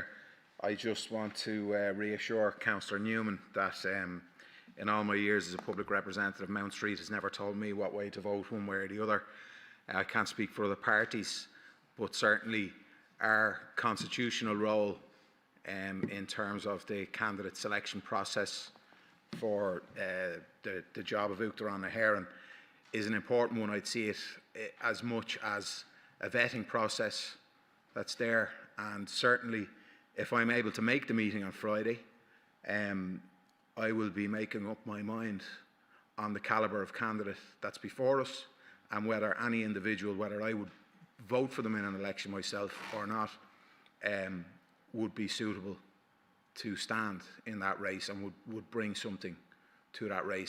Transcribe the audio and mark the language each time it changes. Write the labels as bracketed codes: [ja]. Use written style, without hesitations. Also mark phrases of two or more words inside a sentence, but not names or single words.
[en] I just want to reassure Councillor Newman that in all my years as a public representative, Mount Street has never told me what way to vote one way or the other. I can't speak for other parties, but certainly our constitutional role in terms of the candidate selection process for the job of [ga] Uachtaráin na hÉireann [en] is an important one. I'd see it as much as a vetting process that's there, and certainly if I'm able to make the meeting on Friday, I will be making up my mind on the calibre of candidate that's before us, and whether any individual, whether I would vote for them in an election myself or not, would be suitable to stand in that race and would bring something to that race.